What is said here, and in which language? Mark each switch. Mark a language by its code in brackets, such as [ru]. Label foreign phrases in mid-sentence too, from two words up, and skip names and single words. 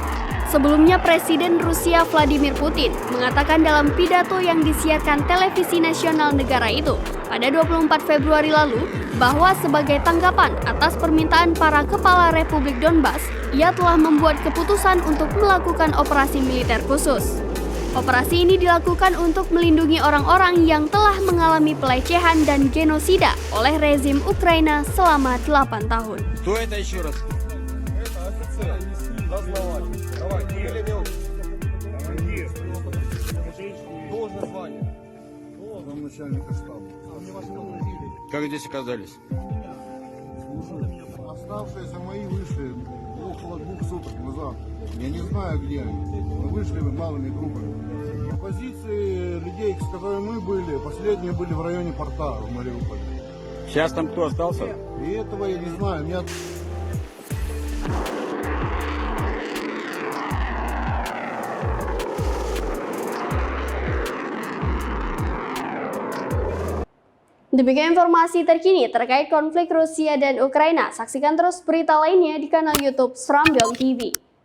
[id] Sebelumnya, Presiden Rusia Vladimir Putin mengatakan dalam pidato yang disiarkan televisi nasional negara itu pada 24 Februari lalu bahwa sebagai tanggapan atas permintaan para kepala Republik Donbas, ia telah membuat keputusan untuk melakukan operasi militer khusus. Operasi ini dilakukan untuk melindungi orang-orang yang telah mengalami pelecehan dan genosida oleh rezim Ukraina selama 8 tahun. [ru] Как здесь оказались? Оставшиеся мои вышли около 2 суток назад. Я не знаю, где они. Мы вышли малыми группами. Позиции людей, с которыми мы были, последние были в районе порта в Мариуполе. Сейчас там кто остался? И этого я не знаю. [id] Demikian informasi terkini terkait konflik Rusia dan Ukraina. Saksikan terus berita lainnya di kanal YouTube Serambiong TV.